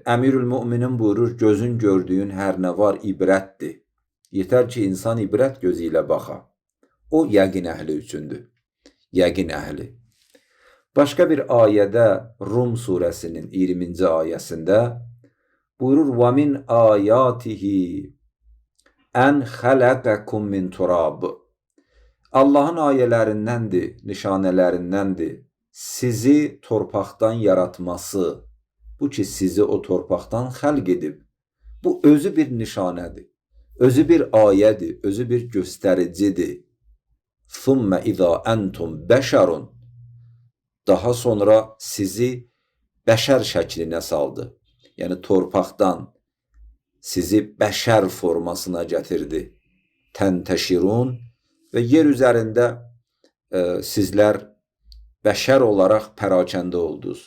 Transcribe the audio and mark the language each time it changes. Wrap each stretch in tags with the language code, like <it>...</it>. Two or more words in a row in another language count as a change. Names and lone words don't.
<az>Əmirül-Müminin buyurur, gözün gördüyün hər nə var ibrətdir. Yetər ki, insan ibrət gözü ilə baxa. O, yəqin əhli üçündür. Yəqin əhli. Başqa bir ayədə Rum surəsinin 20-ci ayəsində buyurur,</az> <ar>وَمِنْ آيَاتِهِ أَنْ خَلَقَكُمْ مِنْ تُرَابٍ.</ar> <az>Allahın ayələrindəndir, nişanələrindəndir sizi torpaqdan yaratması. Bu ki, sizi o torpaqdan xəlq edib. Bu özü bir nişanədir. Özü bir ayədir, özü bir göstəricidir.</az> <ar>ثُمَّ اِذَا أَنْتُمْ بَشَرٌ.</ar> <az>Daha sonra sizi bəşər şəklinə saldı. Yəni torpaqdan sizi bəşər formasına gətirdi. Təntəşirun və yer üzərində sizlər bəşər olaraq pərakəndə oldunuz.</az>